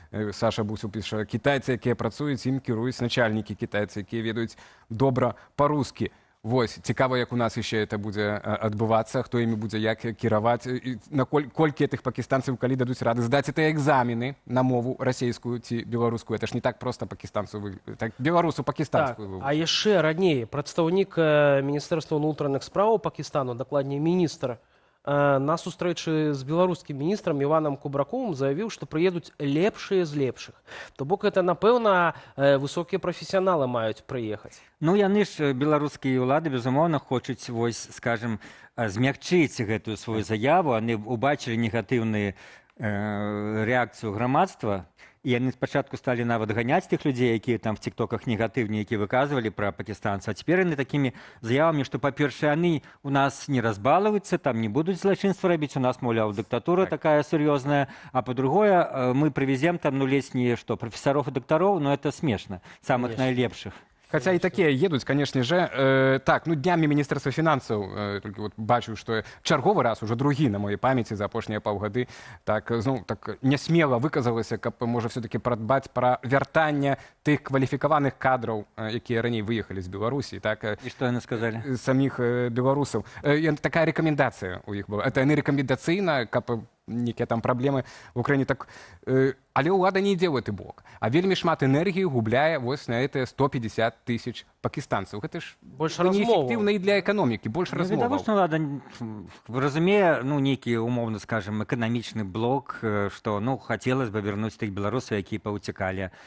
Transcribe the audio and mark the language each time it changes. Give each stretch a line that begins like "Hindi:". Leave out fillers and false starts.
Belarusian: Саша Бусел піша, кітайцы, якія працуюць, ім кіруюць начальнікі кітайцы, якія ведаюць добра па-рускі. Вось, цікава, як у нас яшчэ это будзе адбывацца, хто імі будзе як кіраваць, колькі гэтых пакістанцаў, калі дадуць рады здаць гэтыя экзамены на мову расейскую ці беларускую. Это ж не так проста пакістанцу, так беларусу пакістанскую. А яшчэ раней прадстаўнік Міністэрства ўнутраных спраў Пакістану, дакладней міністр, на сустрэчы з беларускім міністрам Іванам Кубраковым заявіў, што прыедуць лепшыя з лепшых. То бок гэта, напэўна, высокія прафесіяналы маюць прыехаць. Яны ж, беларускія ўлады, безумоўна, хочуць, вось, скажем, змякчыць гэтую сваю заяву. Яны убачылі негатыўную рэакцыю грамадства, і яны спачатку сталі нават ганяць тых людзей, якія там
Russian: в тиктоках
Belarusian: негатыўныя, які выказвалі пра пакістанцаў. А цяпер яны такімі заявамі, што, па-першае, яны у нас не разбалуюцца, там не будуць злачынства рабіць, у нас, маўляў, дыктатура такая сур'ёзная, а па-другое, мы прывезем там, ледзь не што, прафесаров і дактароў, это смешна, самых найлепшых.
Russian: Хотя и такие едут, конечно же.
Belarusian: Так, днями Министерства финансов,
Russian: только вот
Belarusian: бачу, что черговый раз, уже другі
Russian: на моей памяти
Belarusian: за апошнія паўгады, так нясмела выказалася, каб можа все-таки прадбаць пра вяртанне тых кваліфікаваных кадраў, якія раней выехалі з Беларусі. І што яны сказалі? Самих беларусаў.
Russian: Такая рекомендация
Belarusian: у іх была.
Russian: Это не
Belarusian: рекомендацыйна, каб некія там праблемы в Украине. Так, але ўлада не ідзе ў гэты бок. А вельмі шмат энергіі губляе вось на гэтыя 150 тысяч пакістанцаў. Гэта ж неэфектыўна і для эканомікі, больш размоваў. Відавочна, ўлада разумее, нейкі, умоўна скажем, эканамічны блок, што, хацелася бы вярнуць тых беларусаў, якія паўцякалі.